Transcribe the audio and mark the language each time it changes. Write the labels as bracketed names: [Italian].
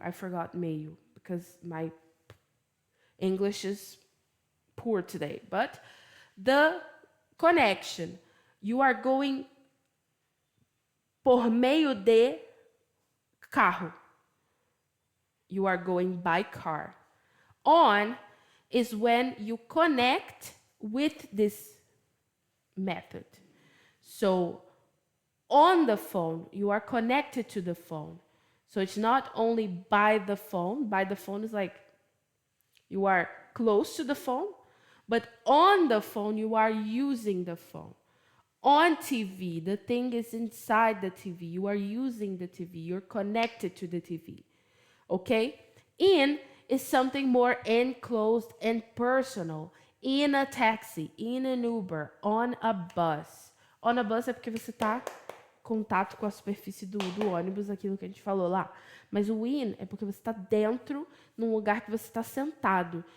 [English] I forgot meio because my English is poor today. But the connection. You are going [Portuguese] por meio de carro. [English] You are going by car. On is when you connect with this method. So on the phone, you are connected to the phone. So it's not only by the phone. By the phone is like you are close to the phone, but on the phone, you are using the phone. On TV, the thing is inside the TV. You are using the TV. You're connected to the TV. Okay? In is something more enclosed and personal. In a taxi, in an Uber, on a bus. On a bus [Portuguese] é porque você está em contato com a superfície do ônibus, aquilo que a gente falou lá. Mas o in é porque você está dentro, num lugar que você está sentado.